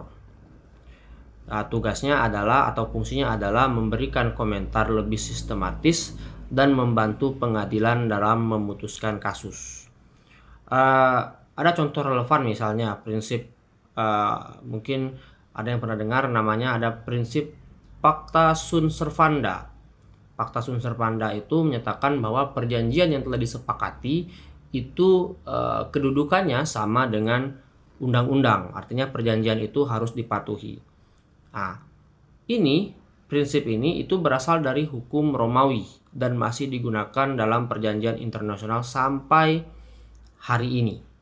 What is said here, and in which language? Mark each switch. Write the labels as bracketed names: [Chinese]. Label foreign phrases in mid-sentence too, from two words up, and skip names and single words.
[Indonesian] Tugasnya adalah atau fungsinya adalah memberikan komentar lebih sistematis dan membantu pengadilan dalam memutuskan kasus. Ada contoh relevan, misalnya prinsip mungkin ada yang pernah dengar namanya, ada prinsip [Latin] pacta sunt servanda. Pacta sunt servanda [Indonesian] itu menyatakan bahwa perjanjian yang telah disepakati itu kedudukannya sama dengan undang-undang, artinya perjanjian itu harus dipatuhi. Nah, prinsip ini itu berasal dari hukum Romawi dan masih digunakan dalam perjanjian internasional sampai hari ini.